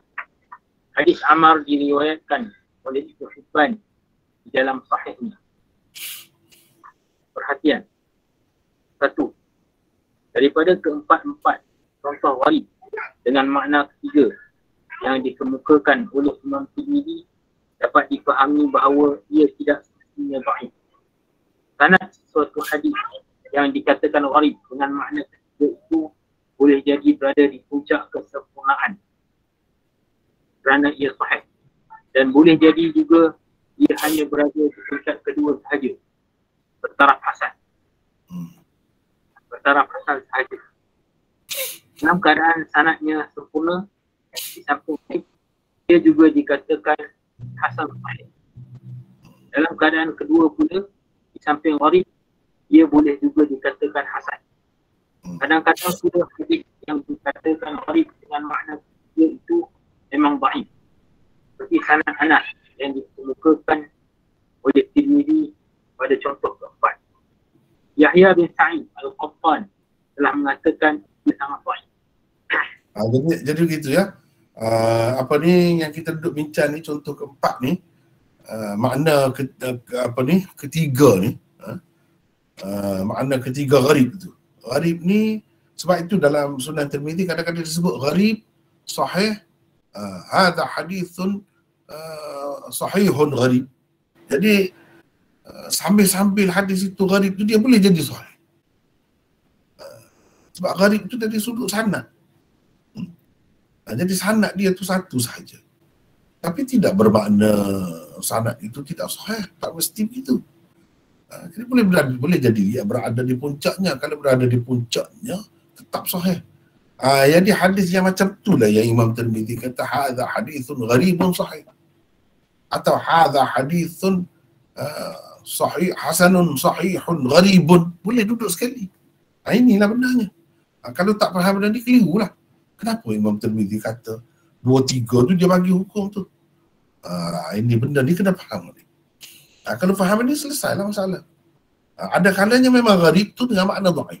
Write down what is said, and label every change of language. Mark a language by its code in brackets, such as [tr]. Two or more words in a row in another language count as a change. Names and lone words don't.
[ms] Hadis Ammar diriwayatkan oleh Ibnu Hibban di dalam sahihnya. Perhatian. 1. Daripada keempat-empat contoh gharib dengan makna ketiga yang dikemukakan oleh Imam Tirmidzi dapat difahami bahawa ia tidak semestinya dhaif. Sanad suatu hadis yang dikatakan gharib dengan makna ketiga itu boleh jadi berada di puncak kesempurnaan kerana ia sahih, dan boleh jadi juga ia hanya berada di tingkat kedua sahaja, bertaraf hasan sahaja. Dalam keadaan sanadnya sempurna, di samping ia juga dikatakan hasan sahih. Dalam keadaan kedua pula, di samping gharib, ia boleh juga dikatakan hasan. Kadang-kadang sudah hadis yang dikatakan gharib dengan makna ketiga itu memang dhaif. Seperti sanad Anas yang dikemukakan oleh Tirmidzi pada contoh keempat. Yahya bin Sa'id Al-Qattan telah mengatakan ia sangat dhaif. Jadi begitu ya. Yang kita duduk bincang ni, contoh keempat ni, makna ketiga ni, makna ketiga gharib tu. Gharib ni, sebab itu dalam Sunan Tirmidzi kadang-kadang disebut gharib sahih, [ar] هذا حديث صحيح غريب. [ms] Jadi sambil hadis itu gharib tu dia boleh jadi sahih. Sebab gharib tu dari sudut sanad. Jadi sanad dia tu satu sahaja. Tapi tidak bermakna sanad itu tidak sahih, tak mesti begitu. Jadi boleh jadi dia berada di puncaknya. Kalau berada di puncaknya tetap sahih. Jadi hadis yang macam itulah yang Imam Tirmidzi kata [ar] هذا حديث غريب صحيح, [ms] atau [ar] هذا حديث صحيح حسن صحيح غريب. [ms] Boleh duduk sekali. Inilah benarnya. Kalau tak faham benda ni, keliru lah. Kenapa Imam Tirmidzi kata 2-3 tu dia bagi hukum tu? Ini benda ni kena faham ni. Kalau faham ni, selesailah masalah. Ada kalanya memang gharib tu dengan makna dhaif.